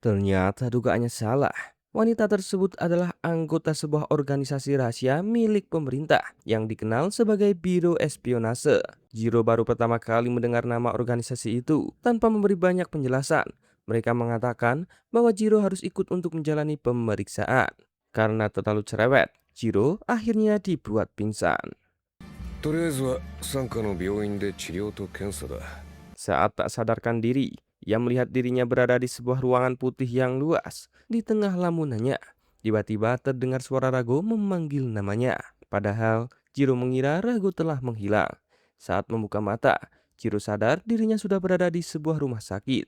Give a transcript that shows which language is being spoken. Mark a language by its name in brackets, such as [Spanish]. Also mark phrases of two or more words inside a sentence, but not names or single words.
[Indonesian] Ternyata dugaannya salah. Wanita tersebut adalah anggota sebuah organisasi rahasia milik pemerintah yang dikenal sebagai Biro Espionase. Jiro baru pertama kali mendengar nama organisasi itu tanpa memberi banyak penjelasan. Mereka mengatakan bahwa Jiro harus ikut untuk menjalani pemeriksaan. Karena terlalu cerewet, Jiro akhirnya dibuat pingsan. [Japanese] とりあえずは傘下の病院で治療と検査だ。 [Indonesian] Saat tak sadarkan diri, ia melihat dirinya berada di sebuah ruangan putih yang luas. Di tengah lamunannya, tiba-tiba terdengar suara Rago memanggil namanya. Padahal, Jiro mengira Rago telah menghilang. Saat membuka mata, Jiro sadar dirinya sudah berada di sebuah rumah sakit.